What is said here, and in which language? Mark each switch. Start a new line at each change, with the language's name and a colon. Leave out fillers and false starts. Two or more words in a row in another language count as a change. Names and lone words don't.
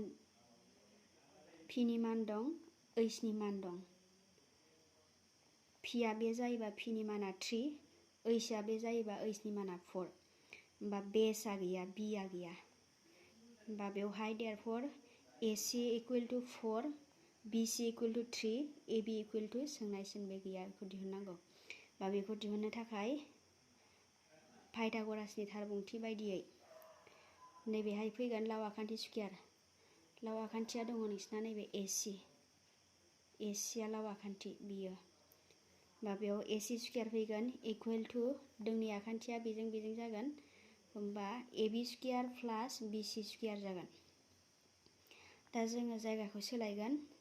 Bodo: मान दं h नि मान दं p आ बे जायोबा p नि माना 3 h आ बे जायोबा h नि माना 4 होमबा बेसआ गैया b आ गैया होमबा बेवहाय
English: therefore AC equal to 4 BC equal to 3 AB equal to
Bodo: सोंनायसिन बे गैया बेखौ दिहुननांगौ बा बेखौ दिहुननो थाखाय पाइथागरासनि थारबुंथि बायदियै नैबेहाय फैगोन लाव आखान्थि स्कुयार लाव आखान्थिया दङ नोंसिना नैबे AC आ लाव आखान्थि बियो बा बेयाव AC स्कुयार फैगोन
English: equal to
Bodo: दोंनै आखान्थिया बेजों जागोन होमबा AB
English: square plus BC square
Bodo: जागोन दा जोङो जायगाखौ सोलायगोन